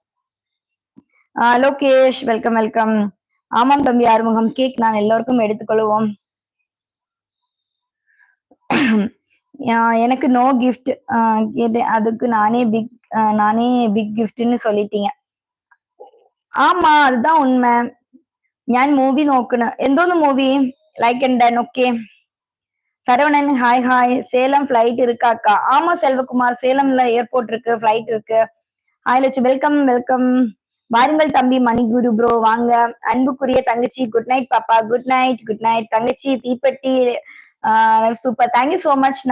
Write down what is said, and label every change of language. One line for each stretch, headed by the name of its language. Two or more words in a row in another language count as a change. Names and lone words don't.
English: Lokesh welcome welcome.
Tamil: ஆமாம் தம்பி ஆறுமுகம், கேக் நான் எல்லோருக்கும் எடுத்துக்கொள்வோம். எனக்கு
English: no gift
Tamil: கேட்டேன், அதுக்கு நானே
English: big giftனு
Tamil: சொல்லிட்டீங்க. ஆமா அதுதான் உண்மை.
Malayalam: ഞാൻ മൂവി നോക്കണ്. എന്തോന്ന് മൂവി?
English: like and done. okay. Saravanan hi hi.
Tamil: சேலம் ஃபிளைட் இருக்காக்கா? ஆமா செல்வகுமார், சேலம்ல ஏர்போர்ட் இருக்கு, ஃபிளைட் இருக்கு. ஹாய் லட்சு,
English: welcome welcome.
Tamil: வாருங்கள் தம்பி மணிகுரு ப்ரோ வாங்க. அன்புக்குரிய தங்கச்சி
English: good night
Tamil: பாப்பா.
English: good night good night
Tamil: தங்கச்சி. தீப்பெட்டி சூப்பர்,
English: thank you so muchண்ணா.